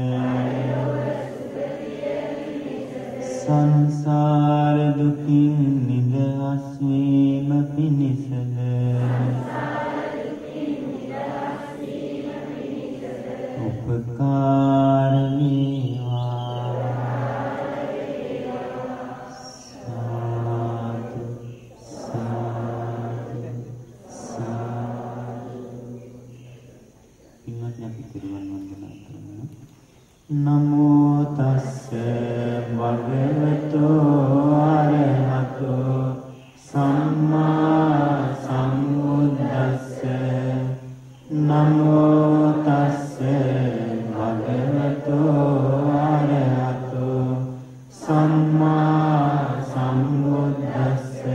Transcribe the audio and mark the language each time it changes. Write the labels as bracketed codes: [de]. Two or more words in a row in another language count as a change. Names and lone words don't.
[si] සංසාර දුකින් නිදහස් වීම පිණිසද උපකාර වේවා. [pi] සාදු සාදු සාදු. [si] ඉන්නත් අපි පිළිවන් වන්දනා කරමු. [pi] නමෝ තස්ස භගවතෝ අරහතෝ සම්මා සම්බුද්දස්ස. නමෝ තස්ස භගවතෝ අරහතෝ සම්මා සම්බුද්දස්ස.